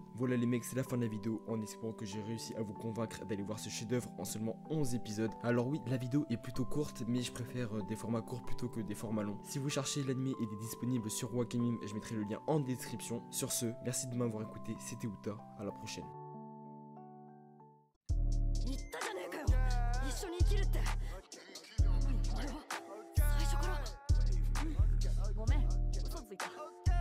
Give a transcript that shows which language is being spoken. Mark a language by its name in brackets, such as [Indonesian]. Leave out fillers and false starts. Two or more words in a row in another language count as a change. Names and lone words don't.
[French] Voilà les mecs, c'est la fin de la vidéo en espérant que j'ai réussi à vous convaincre d'aller voir ce chef-d'œuvre en seulement 11 épisodes. Alors oui, la vidéo est plutôt courte mais je préfère des formats courts plutôt que des formats longs. Si vous cherchez l'anime, il est disponible sur Wakanim, je mettrai le lien en description. Sur ce, merci de m'avoir écouté, c'était Uta, à la prochaine. [Japanese] 言ったじゃねえかよ、一緒に生きるって。俺は最初から、ごめん、嘘ついた。